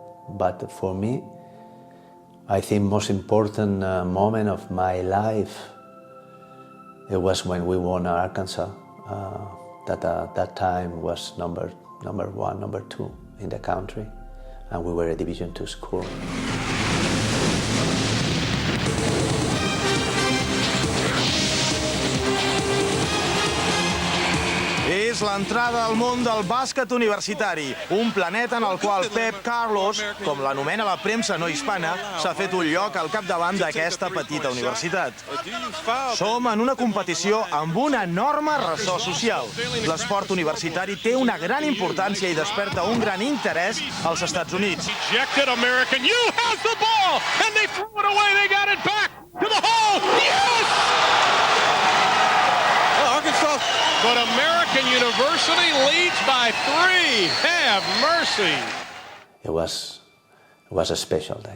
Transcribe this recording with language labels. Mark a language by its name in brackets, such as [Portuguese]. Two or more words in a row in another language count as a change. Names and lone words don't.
[English] But for me, I think most important moment of my life, it was when we won Arkansas. That time was number one, number two in the country, and we were a Division II school. [Catalan] És l'entrada al món del bàsquet universitari, un planeta en el qual Pep Claros, com l'anomena la premsa no hispana, s'ha fet un lloc al capdavant d'aquesta petita universitat. Som en una competició amb un enorme ressò social. L'esport universitari té una gran importància i desperta un gran interès als Estats Units. [English] But American University leads by 3. Have mercy. It was a special day.